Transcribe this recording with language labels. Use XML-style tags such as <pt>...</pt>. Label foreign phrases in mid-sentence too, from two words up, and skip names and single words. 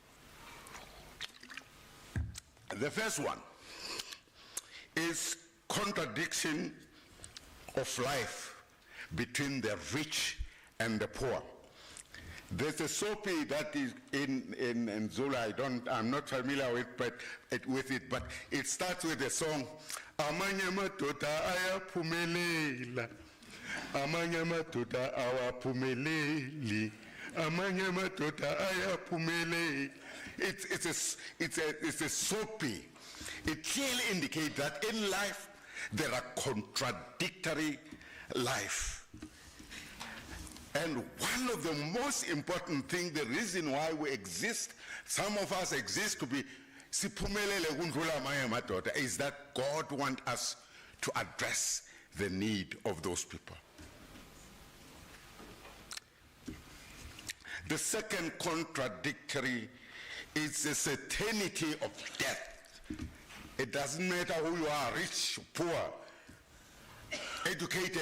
<en>The first one is contradiction of life between the rich and the poor. There's a soapy that is in Zulu, I'm not familiar with it, but it starts with the song,</en> <zu>Amanye madoda ayaphumelela, amanye madoda awaphumeleli, amanye madoda ayaphumelela.</zu> <en>It's a soapy. It clearly indicates that in life there are contradictory life. And one of the most important things, the reason why we exist, some of us exist to be</en> <zu>siphumelele kundlula amanye amadoda,</zu> <en>is that God wants us to address the need of those people. The second contradictory is the certainty of death. It doesn't matter who you are, rich, poor, educated.</en>